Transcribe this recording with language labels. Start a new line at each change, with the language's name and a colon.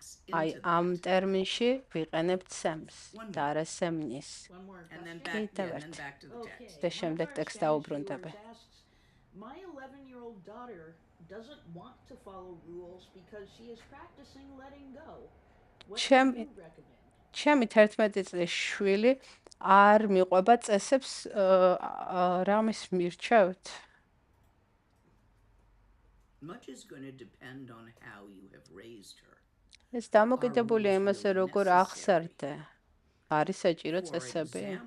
Georgian: აი ამ ტერმინში ვიყენებთ SEM-ს და არა SEM-nis. კიდევ ერთი. და შემდეგ ტექსტს დაუბრუნდები.
English: My 11-year-old daughter doesn't want to follow rules because she is practicing letting go. What do you recommend?
Georgian: ჩემი 11 წლის შვილი არ მიყვება წესებს რამის მირჩევთ? Much is going to depend on how you have raised her. ეს დამოკიდებულია იმაზე, როგორ აღზარდე. არის საჭირო წესები?